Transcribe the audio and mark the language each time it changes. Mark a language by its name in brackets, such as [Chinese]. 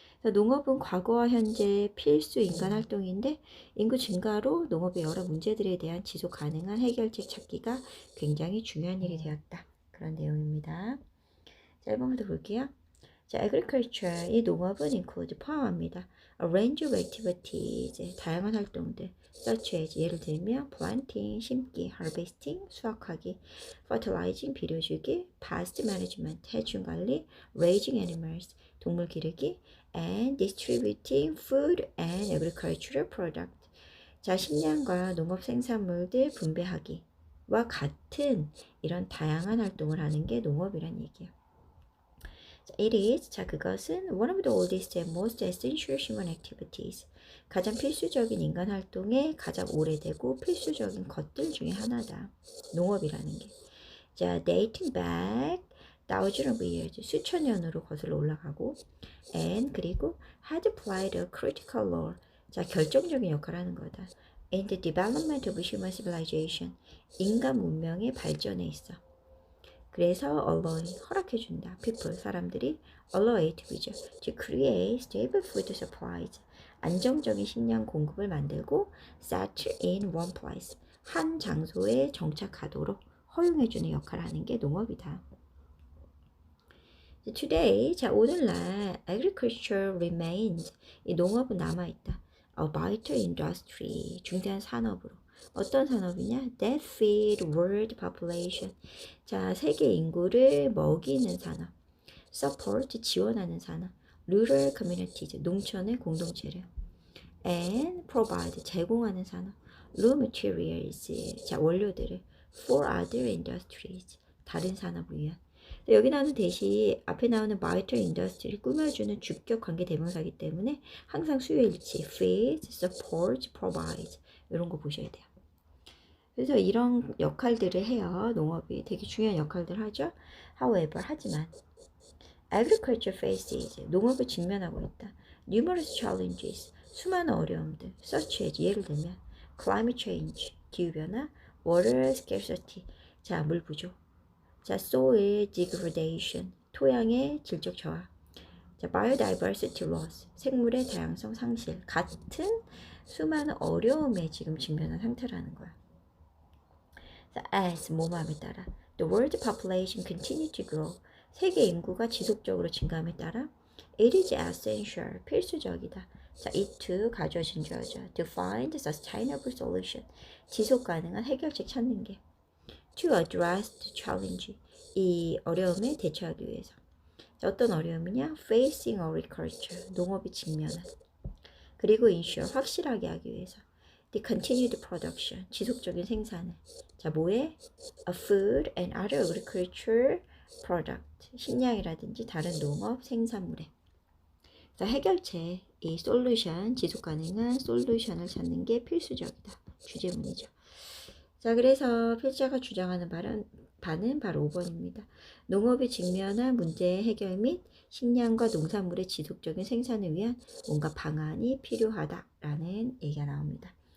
[Korean] 농업은 과거와 현재 필수 인간 활동인데 인구 증가로 농업의 여러 문제들에 대한 지속 가능한 해결책 찾기가 굉장히 중요한 일이 되었다. 그런 내용입니다. 자, 1번부터 볼게요. 자, [English] agriculture, [Korean] 이 농업은 [English] include, [Korean] 포함합니다. [English] A range of activities, [Korean] 다양한 활동들, [English] such as, [Korean] 예를 들면 [English] planting, [Korean] 심기, [English] harvesting, [Korean] 수확하기, [English] fertilizing, [Korean] 비료주기, [English] pest management, [Korean] 해충 관리, [English] raising animals, [Korean] 동물 기르기, [English] and distributing food and agricultural product. [Korean] 자, 식량과 농업 생산물들 분배하기와 같은 이런 다양한 활동을 하는 게 농업이란 얘기예요. [English] It is, [Korean] 자, 그것은 [English] one of the oldest and most essential human activities. [Korean] 가장 필수적인 인간 활동의 가장 오래되고 필수적인 것들 중에 하나다. 농업이라는 게. [English] 자, dating back thousands of years, [Korean] 수천 년으로 거슬러 올라가고, [English] and [Korean] 그리고 [English] had played a critical role. [Korean] 자, 결정적인 역할을 하는 거다. [English] In the development of human civilization, [Korean] 인간 문명의 발전에 있어. 그래서 [English] allow, [Korean] 허락해준다. [English] people, [Korean] 사람들이 [English] allow it, [Korean] 그죠? [English] To create stable food supplies, [Korean] 안정적인 식량 공급을 만들고 [English] set in one place, [Korean] 한 장소에 정착하도록 허용해주는 역할을 하는 게 농업이다. [English] Today, [Korean] 자, 오늘날 [English] agriculture remains, [Korean] 이 농업은 남아있다. [English] A vital industry, [Korean] 중대한 산업으로. 어떤 산업이냐? [English] That feed world population. [Korean] 자, 세계 인구를 먹이는 산업. [English] Support, [Korean] 지원하는 산업. [English] Rural communities, [Korean] 농촌의 공동체를. [English] And provide, [Korean] 제공하는 산업. [English] Raw materials, [Korean] 자, 원료들을. [English] For other industries, [Korean] 다른 산업을 위한. 여기 나오는 대시 앞에 나오는 [English] vital industry [Korean] 를 꾸며주는 주격 관계 대명사이기 때문에 항상 수요일치 [English] feed, support, provide [Korean] 이런 거 보셔야 돼요. 그래서 이런 역할들을 해요. 농업이 되게 중요한 역할들을 하죠. [English] However, [Korean] 하지만 [English] agriculture faces, [Korean] 농업을 직면하고 있다. [English] Numerous challenges, [Korean] 수많은 어려움들, [English] such as, [Korean] 예를 들면 [English] climate change, [Korean] 기후변화, [English] water scarcity, [Korean] 자, 물 부족, 자, [English] soil degradation, [Korean] 토양의 질적 저하, 자, [English] biodiversity loss, [Korean] 생물의 다양성 상실 같은 수많은 어려움에 지금 직면한 상태라는 거야. [English] 자, as, [Korean] 뭐뭐함에 따라 [English] the world population continue to grow, [Korean] 세계 인구가 지속적으로 증가함에 따라 [English] it is essential, [Korean] 필수적이다. 자, [English] it to, [Korean] 가져진 주어져 [English] to find sustainable solution, [Korean] 지속 가능한 해결책 찾는 게 [English] to address the challenge, [Korean] 이 어려움에 대처하기 위해서. 자, 어떤 어려움이냐? [English] facing agriculture, [Korean] 농업이 직면한. 그리고 [English] ensure, [Korean] 확실하게 하기 위해서. [English] the continued production, [Korean] 지속적인 생산을. 자, 뭐에? [English] A food and other agriculture product. [Korean] 식량이라든지 다른 농업 생산물에. 자, 해결책, 이 솔루션, 지속 가능한 솔루션을 찾는 게 필수적이다. 주제문이죠. 자, 그래서 필자가 주장하는 바는 바로 5번입니다. 농업이 직면한 문제 해결 및 식량과 농산물의 지속적인 생산을 위한 뭔가 방안이 필요하다라는 얘기가 나옵니다.